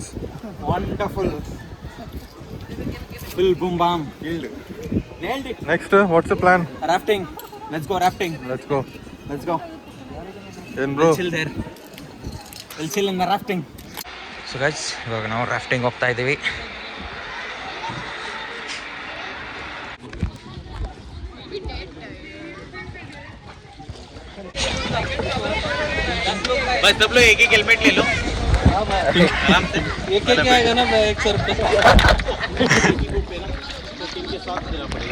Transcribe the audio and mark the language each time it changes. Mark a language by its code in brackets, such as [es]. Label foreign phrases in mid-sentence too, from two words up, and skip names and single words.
[en] Wonderful. Full boom bam. Killed. Nailed it. Next, what's the plan? Rafting. Let's go rafting. Let's go. We'll Bro. chill there. We'll chill in the rafting. so guys [kn] ಇವಾಗ ನಾವು ರಾಫ್ಟಿಂಗ್ ಹೋಗ್ತಾ ಇದ್ದೀವಿ. [hi] बस सब लोग एक हेलमेट ले लो आराम से. एक आएगा ना 100 रुपये. टीम के साथ देना पड़ेगा.